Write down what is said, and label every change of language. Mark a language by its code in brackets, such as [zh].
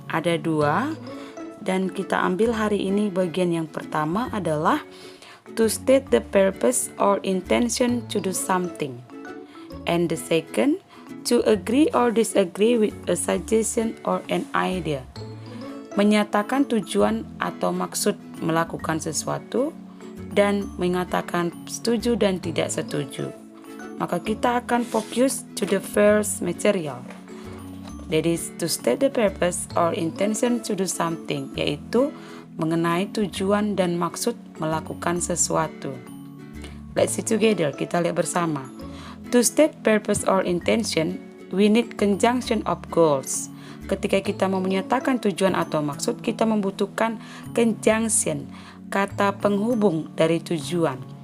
[id] Ada dua, dan kita ambil hari ini bagian yang pertama adalah [en] to state the purpose or intention to do something. And the second, to agree or disagree with a suggestion or an idea. [id] Menyatakan tujuan atau maksud melakukan sesuatu dan mengatakan setuju dan tidak setuju. Maka kita akan fokus [en] to the first material. That is to state the purpose or intention to do something, [id] yaitu mengenai tujuan dan maksud melakukan sesuatu. [en] Let's see together, [id] kita lihat bersama. [en] To state purpose or intention, we need conjunction of goals. [id] Ketika kita mau menyatakan tujuan atau maksud, kita membutuhkan conjunction, kata penghubung dari tujuan.